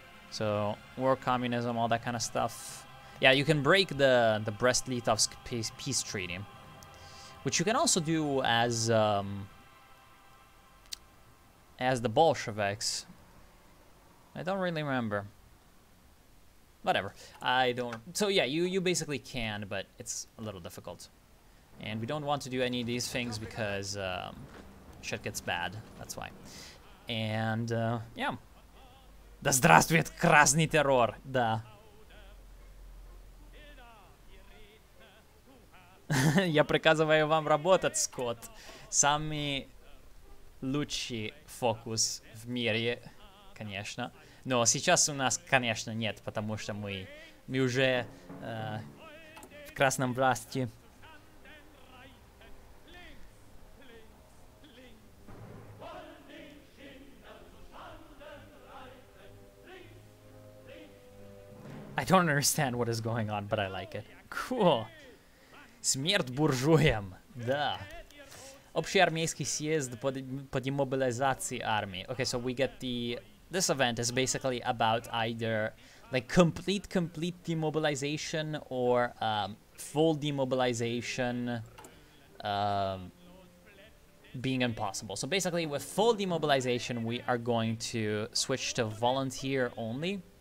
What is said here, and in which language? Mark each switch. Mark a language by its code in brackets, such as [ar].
[en] So, war, communism, all that kind of stuff. Yeah, you can break the Brest-Litovsk peace treaty, which you can also do as the Bolsheviks. I don't really remember. Whatever, I don't... So yeah, you basically can, but it's a little difficult. And we don't want to do any of these things because shit gets bad, that's why. And, yeah. [ru] Да здравствует красный террор, да. Я приказываю вам работать, Скотт. Самый лучший фокус в мире, конечно. Но сейчас у нас, конечно, нет, потому что мы уже в красном власти. [en] I don't understand what is going on, but I like it. Cool. [ru] Смерть буржуям. Да. Общий армейский съезд по демобилизации армии. [en] Okay, so we get the... This event is basically about either like complete demobilization or full demobilization being impossible. So basically with full demobilization, we are going to switch to volunteer only.